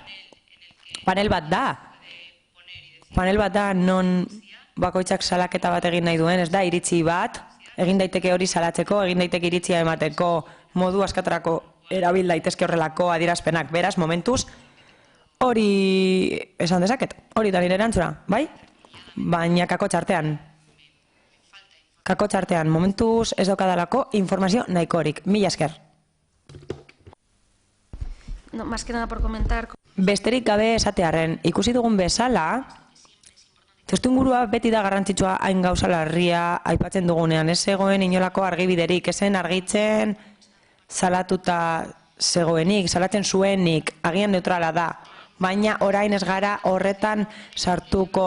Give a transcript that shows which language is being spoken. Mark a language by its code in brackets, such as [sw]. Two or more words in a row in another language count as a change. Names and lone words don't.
[eu] Panel bat da non bakoitzak salaketa bat egin nahi duen, ez da iritzi bat, egin daiteke hori salatzeko, egin daiteke iritzia emateko, modu askatarako erabil daitezke horrelako adierazpenak. Beraz, momentuz, hori esan dezaket, hori da nire erantzuna, bai? Baina kakotxartean, momentuz ez daukadalako informazio nahikorik. Mila esker. [es] No, más que nada por comentar... [eu] Besterik gabe esatearren, ikusi dugun bezala, testuingurua beti da garrantzitsua hain gauza larria aipatzen dugunean, ez zegoen inolako argibiderik, ezen argitzen salatuta zegoenik, salatzen zuenik, agian neutrala da, baina orain ez gara horretan sartuko.